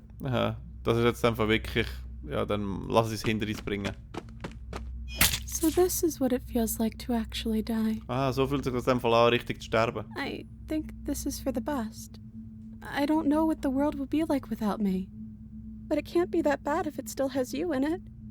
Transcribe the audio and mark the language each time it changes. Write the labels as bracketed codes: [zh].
[de] Aha, das ist jetzt einfach wirklich... Ja, dann lass es hinter uns bringen. [en] So this is what it feels like to actually die. [de] Ah, so fühlt sich das in dem Fall an, richtig zu sterben. [en] I think this is for the best. I don't know what the world will be like without me. But it can't be that bad if it still has you in it.